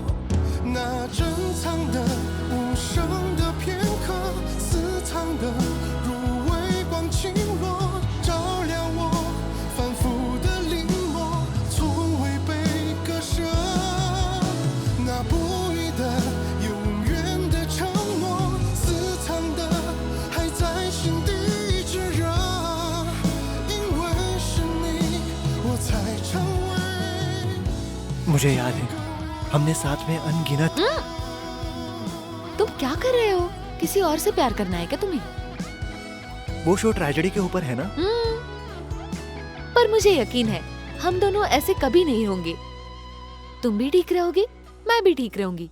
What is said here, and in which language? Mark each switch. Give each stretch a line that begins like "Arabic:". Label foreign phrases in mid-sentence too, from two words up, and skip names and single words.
Chinese: 那珍藏的无声的片刻，私藏的如微光倾落，照亮我反复的临摹，从未被割舍。那不渝的永远的承诺，私藏的还在心底炙热，因为是你，我才成为。
Hindi: मुझे याद है हमने साथ में अनगिनत। तुम क्या कर रहे हो? किसी और से प्यार करना है क्या तुम्हें? वो शो ट्रेजेडी के ऊपर है ना? पर मुझे यकीन है हम दोनों ऐसे कभी नहीं होंगे। तुम भी ठीक रहोगे, मैं भी ठीक रहूंगी।